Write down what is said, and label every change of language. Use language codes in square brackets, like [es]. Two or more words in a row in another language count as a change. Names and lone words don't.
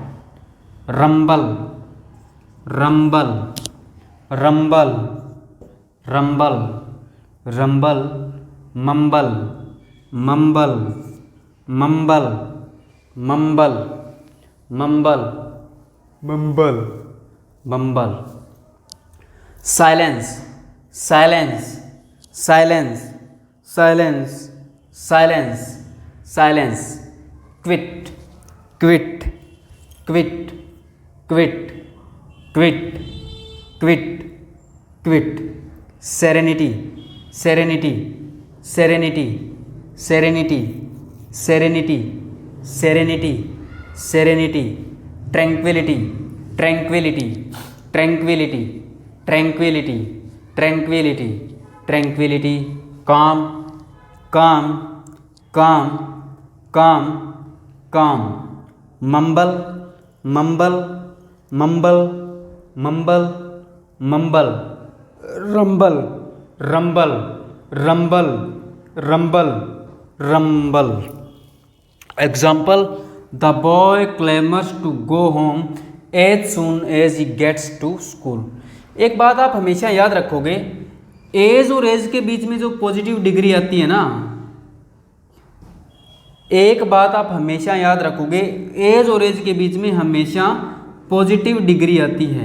[en] rumble, rumble, rumble, rumble, rumble. mumble, mumble, mumble, mumble, mumble, mumble, bumble. silence, silence, silence, silence, silence, silence. quiet, quiet, quiet, quiet, quiet, quiet, quiet. serenity, serenity, serenity, serenity, serenity, serenity, serenity. tranquility, tranquility, tranquility, tranquility, tranquility, tranquility. calm, calm, calm, calm, calm. mumble, mumble, mumble, mumble, mumble. rumble, rumble, rumble, rumble, rumble. Example, the boy clamours to go home as soon as he gets to school. [hi] एक बात आप हमेशा याद रखोगे, एज और एज के बीच में जो [en] positive degree [hi] आती है ना, एक बात आप हमेशा याद रखोगे, एज और एज के बीच में हमेशा [en] positive degree [hi] आती है।